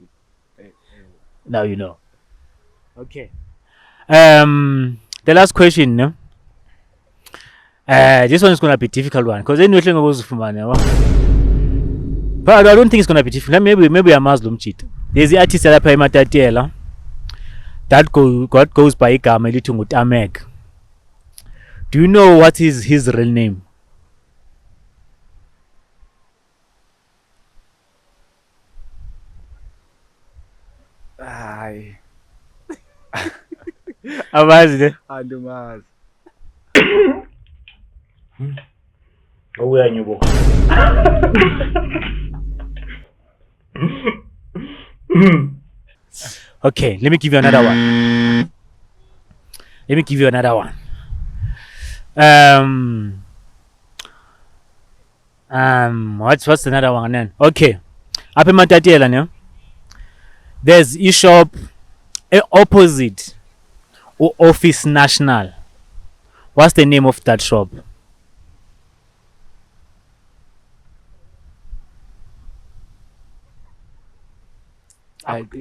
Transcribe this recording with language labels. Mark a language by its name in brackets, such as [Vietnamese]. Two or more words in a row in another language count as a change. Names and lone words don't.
[English] Okay. The last question, no? This one is gonna be a difficult one because anything goes for money. But I don't think it's gonna be difficult. Maybe a Muslim cheat. There's the artist that goes by [Xhosa] igama elithi nguTamek. [English] Do you know what is his real name? [Xhosa] Hayi. Abazi ne? Andimazi. Uyanyubo. [English] Okay, let me give you another one. What's another one then? Okay. [Xhosa] Apha eMatatiela ne? [English] There's eShop opposite Office National. What's the name of that shop? I think